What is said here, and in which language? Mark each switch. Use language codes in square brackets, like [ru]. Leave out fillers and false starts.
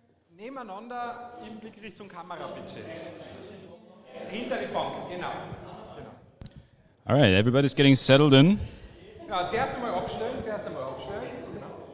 [de] Nebeneinander im Blick Richtung Kamera, bitte. Hinter die Bank, genau. [en] All right, everybody's getting settled in. [de] Ja, zuerst einmal abstellen, Genau.